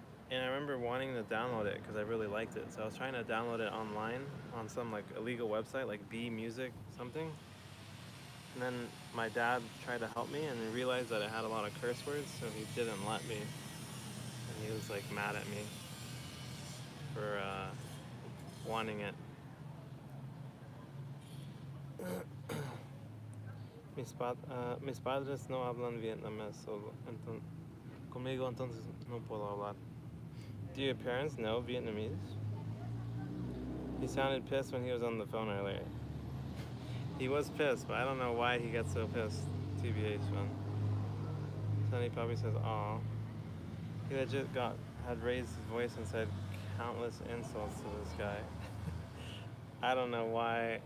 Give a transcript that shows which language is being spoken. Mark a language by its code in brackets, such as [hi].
[en] And I remember wanting to download it because I really liked it. So I was trying to download it online on some like illegal website, like B Music something. And then my dad tried to help me and he realized that it had a lot of curse words, so he didn't let me. And he was like mad at me for wanting it. [es] Mis padres no hablan vietnamés solo. Conmigo entonces no puedo hablar. [en] Do your parents know Vietnamese? He sounded pissed when he was on the phone earlier. He was pissed, but I don't know why he got so pissed. TBH, man. Sonny probably says, "Aw." He legit had raised his voice and said countless insults to this guy. I don't know why.